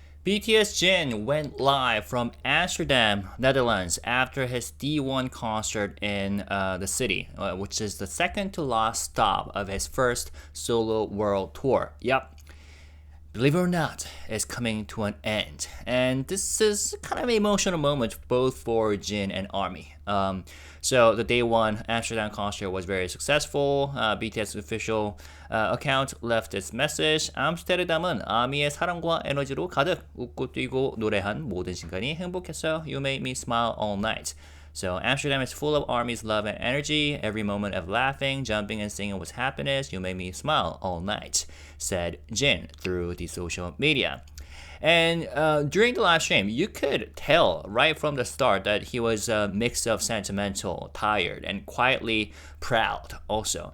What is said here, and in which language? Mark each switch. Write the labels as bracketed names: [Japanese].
[English] BTS Jin went live from Amsterdam, Netherlands, after his D1 concert in the city, which is the second to last stop of his first solo world tour. Yep. Believe it or not, it's coming to an end. And this is kind of an emotional moment both for Jin and ARMY. So the day one Amsterdam concert was very successful. BTS official account left this message. [Korean] 암스테르담은 아미의 사랑과 에너지로 가득 웃고 뛰고 노래한 모든 순간이 행복했어요. [English] You made me smile all night. So Amsterdam is full of ARMY's love and energy. Every moment of laughing, jumping, and singing was happiness. You made me smile all night, said Jin through the social media. And during the live stream, you could tell right from the start that he was a mix of sentimental, tired, and quietly proud also.